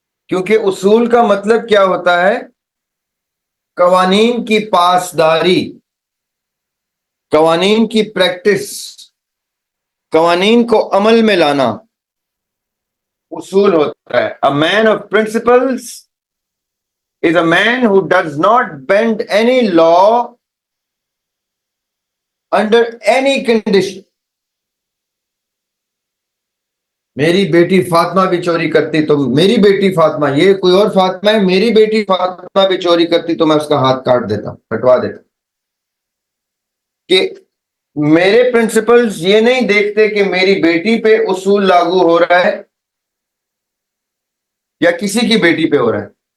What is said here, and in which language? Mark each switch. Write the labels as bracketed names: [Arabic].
[Urdu] کیونکہ اصول کا مطلب کیا ہوتا ہے؟ قوانین کی پاسداری, قوانین کی پریکٹس, قوانین کو عمل میں لانا اصول ہوتا ہے. [English] A man of principles is a man who does not bend any law under any condition. [Urdu] میری بیٹی فاطمہ بھی چوری کرتی تو میری بیٹی فاطمہ, یہ کوئی اور فاطمہ ہے, میری بیٹی فاطمہ بھی چوری کرتی تو میں اس کا ہاتھ کاٹ دیتا, کٹوا دیتا. کہ میرے پرنسپلز یہ نہیں دیکھتے کہ میری بیٹی پہ اصول لاگو ہو رہا ہے یا کسی کی بیٹی پہ ہو رہا ہے.